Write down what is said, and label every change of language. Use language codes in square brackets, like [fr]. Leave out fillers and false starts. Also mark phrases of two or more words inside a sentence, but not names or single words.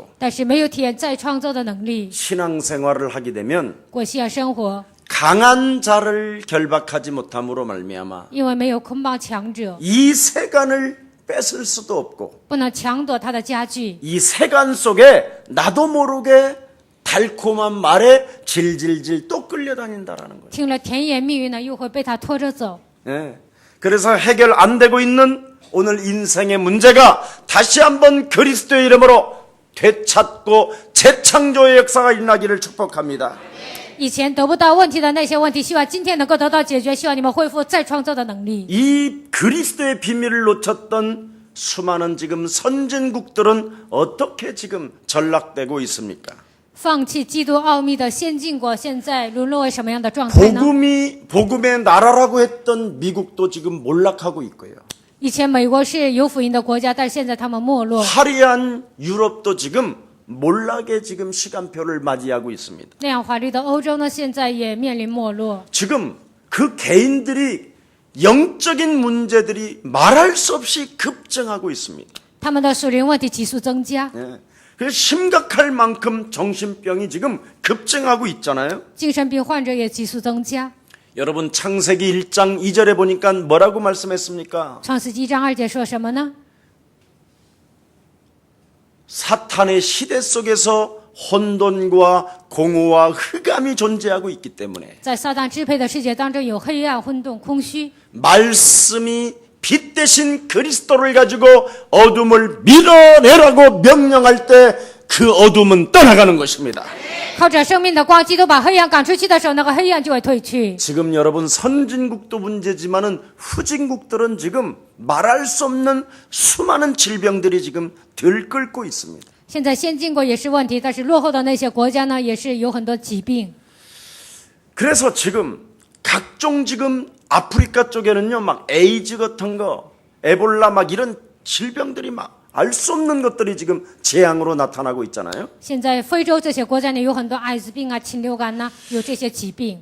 [zh] 但是没有体验再创造的能力， [ko] 신앙생활을 하게 되면 [zh] 过信仰生活， [ko] 강한 자를 결박하지 못함으로 말미암아 [zh] 因为没有捆绑强者， [ko] 이 세간을 뺏을 수도 없고 [zh] 不能抢夺他的家具， [ko] 이 세간 속에 나도 모르게 달콤한 말에 질질질 또 끌려다닌다라는 거예요. [zh] 听了甜言蜜语呢，又会被他拖着走。 [ko] 그래서 해결 안 되고 있는 오늘 인생의 문제가 다시 한번 그리스도의 이름으로 되찾고 재창조의 역사가 일어나기를 축복합니다. [zh] 以前得不到问题的那些问题，希望今天能够得到解决。希望你们恢复再创造的能力。 [ko] 이 그리스도의 비밀을 놓쳤던 수많은 지금 선진국들은 어떻게 지금 전락되고 있습니까? [zh] 放弃基督奥秘的先进国，现在沦落为什么样的状态呢？ [ko] 복음의 나라라고 했던 미국도 지금 몰락하고 있고요. [zh] 以前美国是有福音的国家，但是现在他们没落。 [ko] 화려한 유럽도 지금 몰락의 지금 시간표를 맞이하고 있습니다. [zh] 那样华丽的欧洲呢，现在也面临没落。 [ko] 지금 그 개인들이 영적인 문제들이 말할 수 없이 급증하고 있습니다. [zh] 他们的属灵问题急速增加， [ko] 그래서 심각할 만큼 정신병이 지금 급증하고 있잖아요. [zh] 精神病患者也急速增加。 [ko] 여러분 창세기 1장 2절에 보니까 뭐라고 말씀했습니까? [zh] 创世纪1章2节说什么呢？ [ko] 사탄의 시대 속에서 혼돈과 공허와 흑암이 존재하고 있기 때문에 [zh] 在撒旦支配的世界当中，有黑暗、混沌、空虚。 [ko] 말씀이 빛 대신 그리스도를 가지고 어둠을 밀어내라고 명령할 때 그 어둠은 떠나가는 것입니다. [zh] 靠着生命的光，基督把黑暗赶出去的时候，那个黑暗就会退去。 [ko] 지금 여러분 선진국도 문제지만은 후진국들은 지금 말할 수 없는 수많은 질병들이 지금 들끓고 있습니다. [zh] 现在先进国也是问题，但是落后的那些国家呢，也是有很多疾病。 [ko] 그래서 지금 각종 지금 아프리카 쪽에는요 막 에이즈 같은 거, 에볼라 막 이런 질병들이 막 알 수 없는 것들이 지금 재앙으로 나타나고 있잖아요. [zh] 现在非洲这些国家呢，有很多艾滋病啊、禽流感呐、有这些疾病。